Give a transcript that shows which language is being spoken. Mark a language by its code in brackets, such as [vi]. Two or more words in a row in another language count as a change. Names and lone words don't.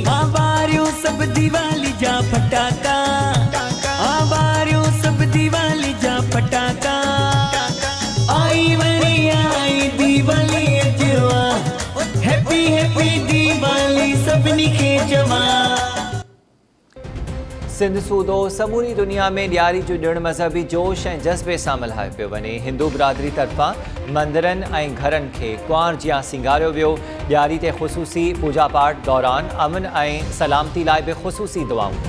[sd] आवारियों सब दिवाली जा फटाका, आवारियों सब दिवाली जा फटाका। आई वरी आई दिवाली अजवा, [en] happy happy [sd] दिवाली सबनी खे जवा। सिंध सूदो समूरी दुनिया में ॾियारी जो ॾिणु मज़हबी जोश ऐं जज़्बे सां मल्हायो पियो वञे। हिंदू बिरादरी तरफ़ां मंदरनि ऐं घरनि खे कुंवार जियां सिंगारियो वियो। ॾियारी ते ख़ुसूसी पूजा पाठ दौरान अमन ऐं सलामती लाइ बि ख़ुसूसी दुआऊं।